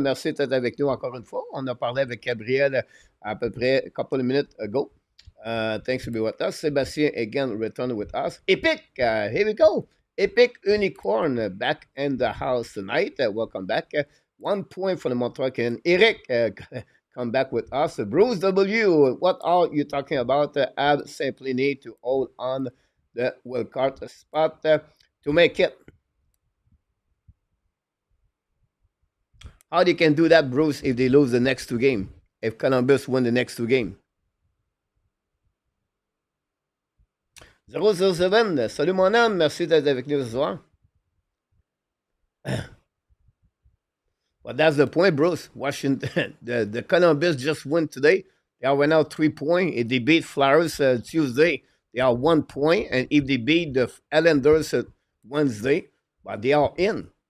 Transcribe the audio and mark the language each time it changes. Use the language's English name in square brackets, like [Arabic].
[French] Merci d'être avec nous encore une fois. On a parlé avec Gabriel à peu près [English] a couple of minutes ago. Thanks for being with us. Sebastien again returned with us. Epic, here we go. Epic Unicorn back in the house tonight. Welcome back. 1 point for the Montreal Canadiens. Eric, come back with us. Bruce W, what are you talking about? Ab simply need to hold on the wildcard spot to make it. How they can do that, Bruce, if they lose the next 2 games? If Columbus win the next 2 games? [French] 007, salut mon homme, merci d'être avec nous ce soir. [English] But that's the point, Bruce. Washington, the Columbus just won today. They are right now 3 points. If they beat Flyers Tuesday, they are 1 point. And if they beat the Islanders Wednesday, but they are in.